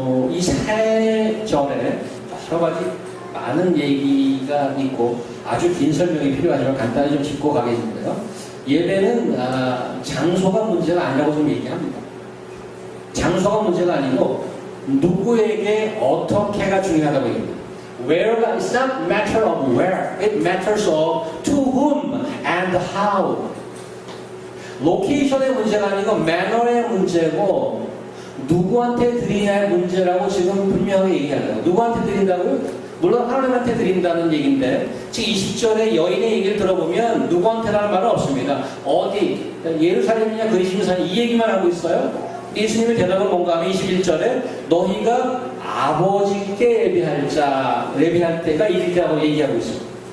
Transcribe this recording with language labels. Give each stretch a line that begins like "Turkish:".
Korean: 이 3절에 여러 가지 많은 얘기가 있고 아주 긴 설명이 필요하지만 간단히 좀 짚고 가겠는데요. 예배는 장소가 문제가 아니라고 좀 얘기합니다. 장소가 문제가 아니고 누구에게 어떻게가 중요하다고 얘기합니다.
English: Where, it's not matter of where, it matters of to whom and how.
Korean: 로케이션의 문제가 아니고 매너의 문제고 누구한테 드리냐의 문제라고 지금 분명하게 얘기하려고. 누구한테 드린다고요? 물론 하나님한테 드린다는 얘기인데, 지금 20절에 여인의 얘기를 들어보면 누구한테라는 말은 없습니다. 어디, 예루살렘이냐 그리심산 이 얘기만 하고 있어요. 예수님의 대답은 뭔가 하면 21절에 너희가 아버지께 예배할 때가 이르다고 얘기하고 있습니다.